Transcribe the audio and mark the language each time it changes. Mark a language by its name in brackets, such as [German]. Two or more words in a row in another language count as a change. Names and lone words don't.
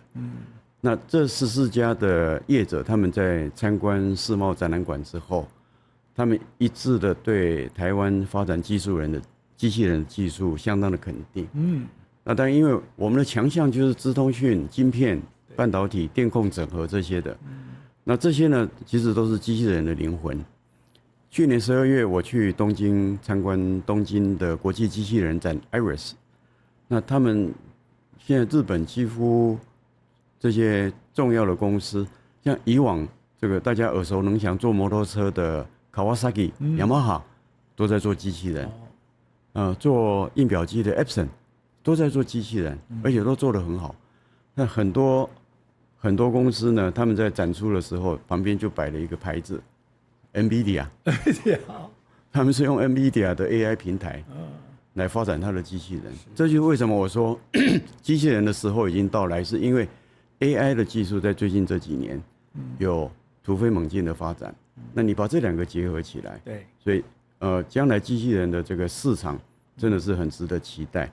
[Chinese] 那這14家的業者，他們在參觀世貿展覽館之後，他們一致的對台灣發展技術人的機器人技術相當的肯定。那當然，因為我們的強項就是資通訊、晶片、半導體、電控整合這些的。那這些呢，其實都是機器人的靈魂。去年12月，我去東京參觀東京的國際機器人展 IRIS。那他們現在日本幾乎這些重要的公司，像以往這個大家耳熟能詳做摩托車的 Kawasaki、Yamaha 都在做機器人，做印表機的 Epson 都在做機器人，而且都做得很好。那很多公司呢，他們在展出的时候，旁邊就擺了一個牌子。NVIDIA， 他們是用 NVIDIA 的 AI 平台來發展它的機器人。這就是為什麼我說機器人的時候已經到來，是因為 AI 的技術在最近這幾年有突飛猛進的發展。那你把這2個結合起來，對，所以將來機器人的這個市場真的是很值得期待。